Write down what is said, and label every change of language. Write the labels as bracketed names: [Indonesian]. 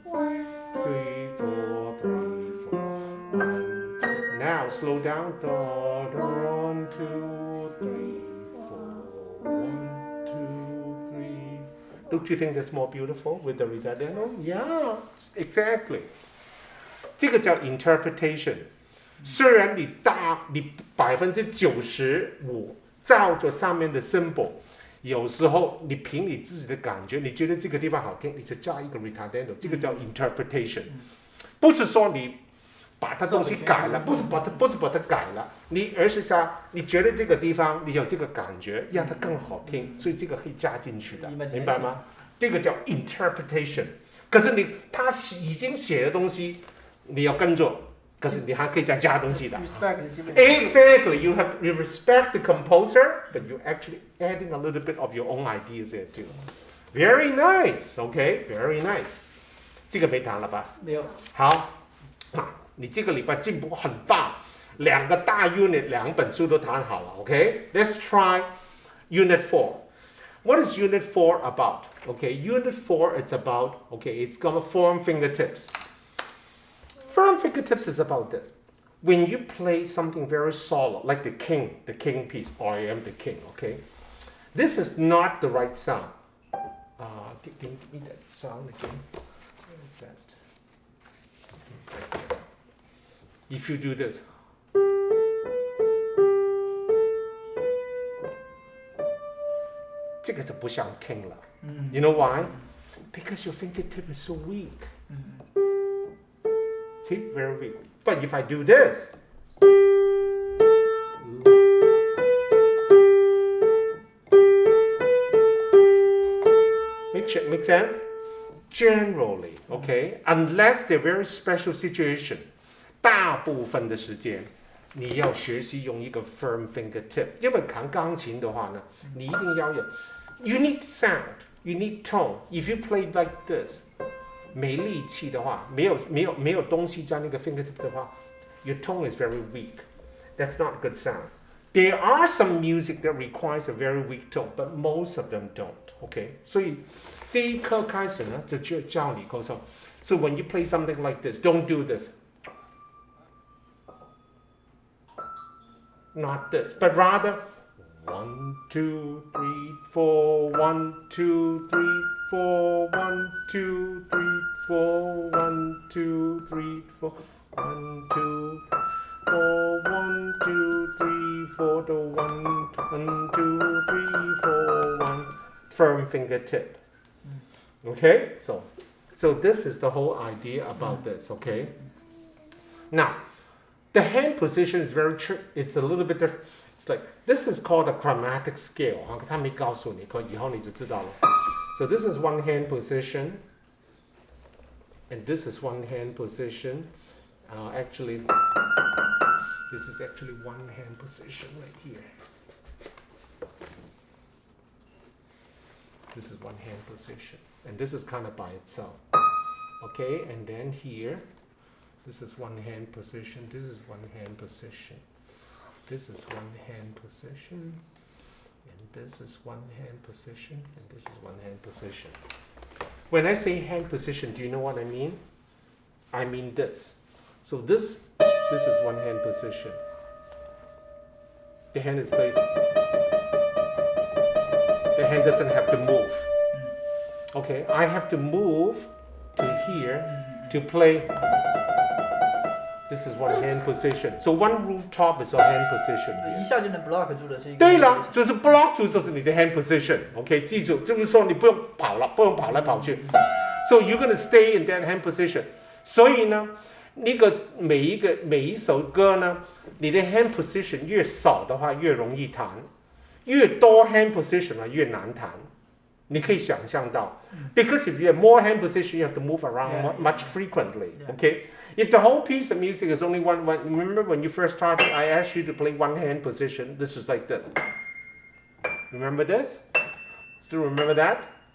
[English] 3, 4, 3, 4. 1, 2. Now slow down. 1, 2, 3, 4. 1, 2, 3. Don't you think that's more beautiful with the retardando? Yeah, exactly. [Chinese] 这个叫 interpretation. 虽然你95%照着上面的 symbol， 有时候你凭你自己的感觉，你觉得这个地方好听，你就加一个 retardando， 这个叫 interpretation。不是说你把它东西改了，不是把它改了，而是说你觉得这个地方你有这个感觉，让它更好听，所以这个可以加进去的，明白吗？这个叫 interpretation。可是他已经写的东西，你要跟着。可是你还可以再加东西的。 [English] Exactly, you respect the composer, but you're actually adding a little bit of your own ideas there too. Very nice, okay, very nice. [Chinese] 这个没谈了吧？没有。好，你这个礼拜进步很大，2个大 unit， 2本书都谈好了 ，OK? [English] Let's try Unit 4. What is Unit 4 about? Okay, Unit 4 it's about, okay, it's gonna form fingertips. Firm fingertips is about this. When you play something very solid, like the king piece, I am the king, okay? This is not the right sound. Give me that sound again. Where is that? If you do this. This is not like king. You know why? Because your fingertip is so weak. See, very weak. But if I do this, make sense? Generally, okay, unless they're very special situation, [Chinese] 大部分的时间你要学习用一个 firm fingertip. 因为弹钢琴的话呢，你一定要有 [English] you need sound, you need tone. If you play like this. [Chinese] 没力气的话，没有东西在那个 fingertip 的话 [English] your tone is very weak. That's not good sound. There are some music that requires a very weak tone, but most of them don't. Okay? [Chinese] 所以这一课开始呢，就教你沟通。 [English] So when you play something like this, don't do this. Not this, but rather 1, 2, 3, 4, 1, 2, 3, 4, 1, 2, 3, 4, 1, 2, 3, 4, 1, 2, 4, 1, 2, 3, 4, 1, 2, 3, 4, 1. Firm fingertip. Okay, so this is the whole idea about this. Okay. Now, the hand position is very tricky. It's a little bit different. It's like this is called a chromatic scale. [Chinese] 他没告诉你，可以后你就知道了。 [English] So this is one hand position. and this is one hand position. Actually, this is actually one hand position right here. This is one hand position, and this is kind of by itself. Okay, and then here, this is one hand position, this is one hand position, this is one hand position, and this is one hand position, and this is one hand position. When I say hand position, do you know what I mean? I mean this. So this is one hand position. The hand is played. The hand doesn't have to move. Okay, I have to move to here to play. This is one hand position. So one rooftop is a hand position [Chinese] 一 [English] here. [Chinese] 下就能 block 住的是一个。对了，就是 block 住就是你的 hand position. OK， 记住，就是说你不用跑了，不用跑来跑去。 [English] So you're gonna stay in that hand position. [Chinese] 所以呢，那个每一首歌呢，你的 hand position 越少的话越容易弹，越多 hand position 越难弹。你可以想象到 [English] because if you have more hand position, you have to move around much frequently. Okay, if the whole piece of music is only one, remember when you first started, I asked you to play one hand position. This is like this. Remember this? Still remember that?